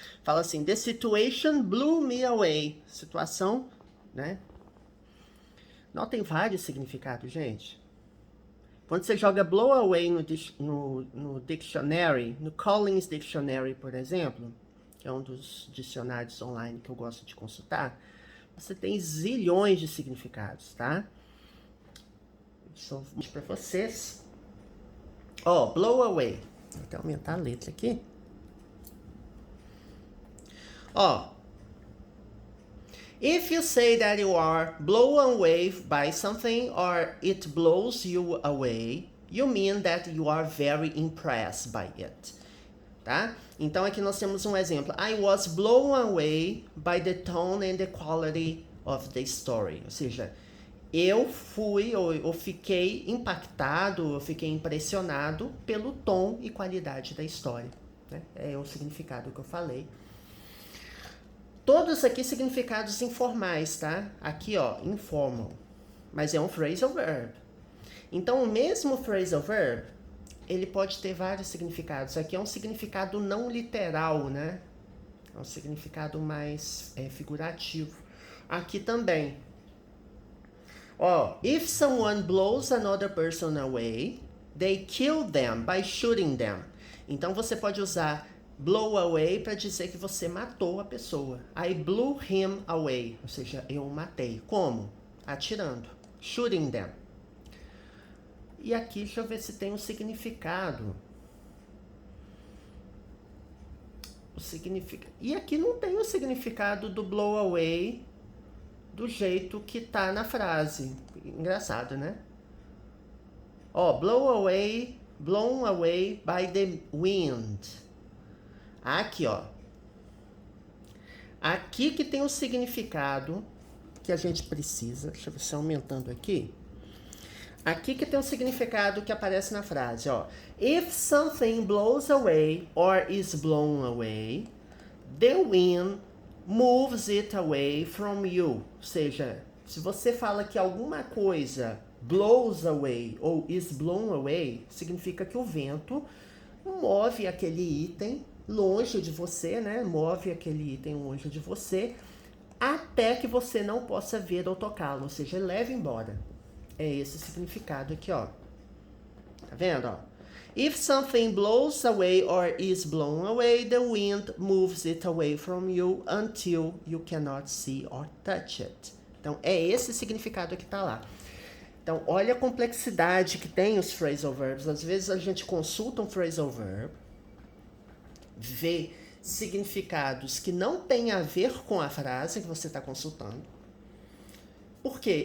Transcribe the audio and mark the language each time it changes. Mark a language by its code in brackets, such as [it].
[pt] Fala assim, [en] the situation blew me away. [pt] Situação, né? Não, tem vários significados, gente. Quando você joga blow away no dictionary, no Collins Dictionary, por exemplo, que é um dos dicionários online que eu gosto de consultar, você tem zilhões de significados, tá? Só vou mostrar para vocês. Blow away. Vou até aumentar a letra aqui. [en] If you say that you are blown away by something or it blows you away, you mean that you are very impressed by it. [pt] Tá? Então aqui nós temos um exemplo. [en] I was blown away by the tone and the quality of the story. [pt] Ou seja, eu fiquei impactado, eu fiquei impressionado pelo tom e qualidade da história. Né? É o significado que eu falei. Todos aqui significados informais, tá? Aqui, informal. Mas é um phrasal verb. Então, o mesmo phrasal verb, ele pode ter vários significados. Aqui é um significado não literal, né? É um significado mais figurativo. Aqui também. [en] If someone blows another person away, they kill them by shooting them. [pt] Então, você pode usar blow away para dizer que você matou a pessoa. [en] I blew him away. [pt] Ou seja, eu o matei. Como? Atirando. [en] Shooting them. [pt] E aqui, deixa eu ver se tem um significado. E aqui não tem o significado do blow away do jeito que tá na frase. Engraçado, né? Blow away [en] blown away by the wind. [pt] Aqui, ó. Aqui que tem o significado que a gente precisa. Deixa eu ver se aumentando aqui. Aqui que tem o significado que aparece na frase, ó. [en] If something blows away or is blown away, the wind moves it away from you. [pt] Ou seja, se você fala que alguma coisa blows away ou is blown away, significa que o vento move aquele item longe de você, né? Move aquele item longe de você até que você não possa ver ou tocá-lo, ou seja, leva embora. É esse significado aqui, ó. Tá vendo, ó? [en] If something blows away or is blown away, the wind moves it away from you until you cannot see or touch it. [pt] Então, é esse significado que tá lá. Então, olha a complexidade que tem os phrasal verbs. Às vezes a gente consulta um phrasal verb, vê significados que não têm a ver com a frase que você está consultando. Por quê?